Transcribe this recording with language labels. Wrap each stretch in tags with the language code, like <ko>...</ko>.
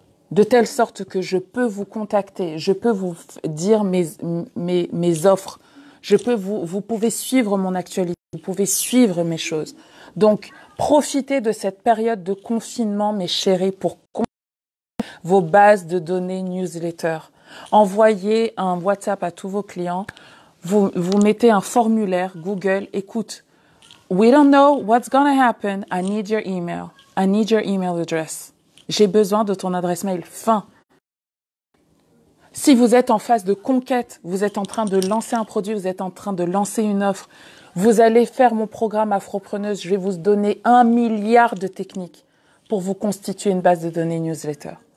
<fr>De telle sorte que je peux vous contacter, je peux vous dire mes offres, vous pouvez suivre mon actualité, vous pouvez suivre mes choses. Donc, profitez de cette période de confinement, mes chéris, pour vos bases de données newsletter. Envoyez un WhatsApp à tous vos clients. Vous mettez un formulaire Google.</fr> <en>Écoute, we don't know what's gonna happen. I need your email. I need your email address.</en> <fr>J'ai besoin de ton adresse mail. Fin. Si vous êtes en phase de conquête, vous êtes en train de lancer un produit, vous êtes en train de lancer une offre, vous allez faire mon programme Afropreneuse. Je vais vous donner 1 milliard de techniques pour vous constituer une base de données newsletter.</fr>